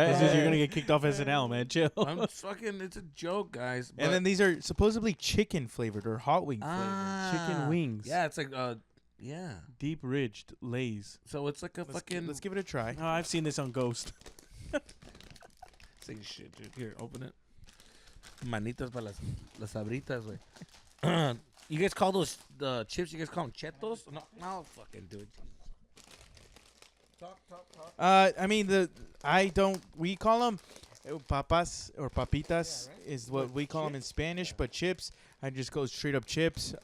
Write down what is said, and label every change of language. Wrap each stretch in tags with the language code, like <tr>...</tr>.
<en>It's just you're gonna get kicked off SNL, man. Chill. I'm fucking. It's a joke, guys. And then these are supposedly chicken flavored or hot wing flavored. Chicken wings. Yeah, it's like yeah. Deep ridged Lay's. So it's like a fucking. Let's give it a try. Oh, I've seen this on Ghost. Say shit, dude. Here, open it.</en> <es>Manitas para las sabritas, güey.</es> <en>You guys call those the chips? You guys call them chetos? No, fucking dude. Talk. I mean we call them papas or papitas is what we call them in Spanish, but chips, I just go straight up chips.</en>